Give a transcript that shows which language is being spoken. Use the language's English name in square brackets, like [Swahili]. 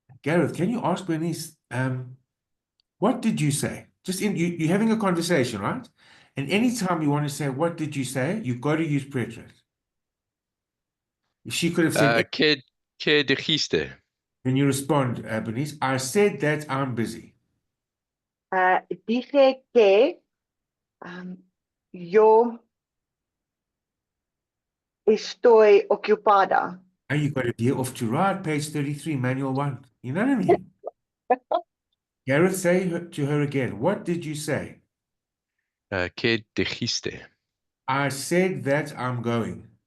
[English] Gareth, can you ask Bernice, what did you say? Just you're having a conversation, right? And anytime you want to say, what did you say? You've got to use preterite. If she could have said, [Spanish] ¿Qué dijiste? [English] when you respond, Bernice, I said that I'm busy. [Spanish] Dije que yo estoy ocupada. [English] And you got to be off to right, page 33, manual 1. You know what I mean? Gareth, say to her again, what did you say? [Spanish] ¿Qué dijiste? [English] I said that I'm going.